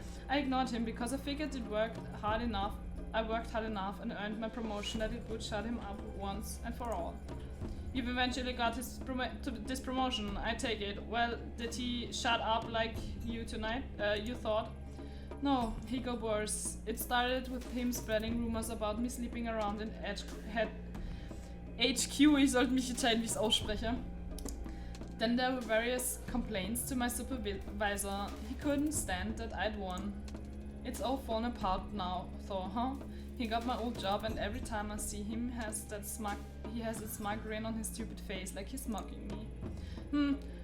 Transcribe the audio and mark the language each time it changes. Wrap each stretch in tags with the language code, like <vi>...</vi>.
<en>I ignored him because I figured I worked hard enough and earned my promotion that it would shut him up once and for all. You've eventually got this promotion, I take it. Well, did he shut up like you tonight? You thought? No, he got worse. It started with him spreading rumors about me sleeping around in HQ.</en> <de>Ich sollte mich entscheiden, wie ich es ausspreche.</de> <en>Then there were various complaints to my supervisor. He couldn't stand that I'd won. It's all fallen apart now, though, huh? He got my old job, and every time I see him, he has that smug grin on his stupid face, like he's mocking me.</en>